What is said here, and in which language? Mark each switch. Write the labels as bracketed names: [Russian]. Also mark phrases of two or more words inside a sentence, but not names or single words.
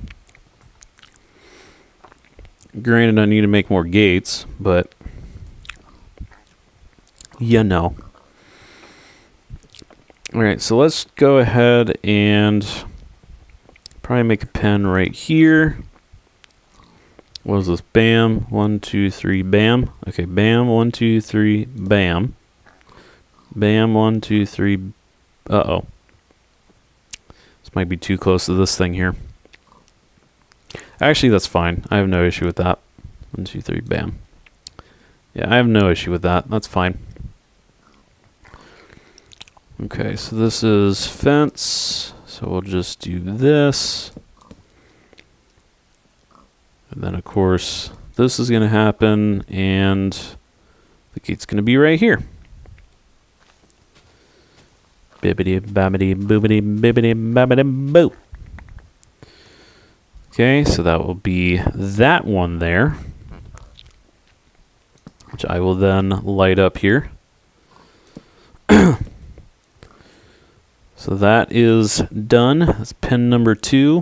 [English] Granted, I need to make more gates, but you know. Alright, so let's go ahead and probably make a pen right here. What is this? Bam, 1, 2, 3, bam. Okay, bam, 1, 2, 3, bam. Bam, 1, 2, 3. Uh-oh. This might be too close to this thing here. Actually, that's fine. I have no issue with that. 1, 2, 3, bam. Yeah, I have no issue with that. That's fine. Okay, so this is fence. So we'll just do this. And then, of course, this is going to happen, and the gate's going to be right here. Bibbidi babbidi boobidi bibbidi babbidi boo. Okay, so that will be that one there, which I will then light up here. So that is done. That's pin number 2.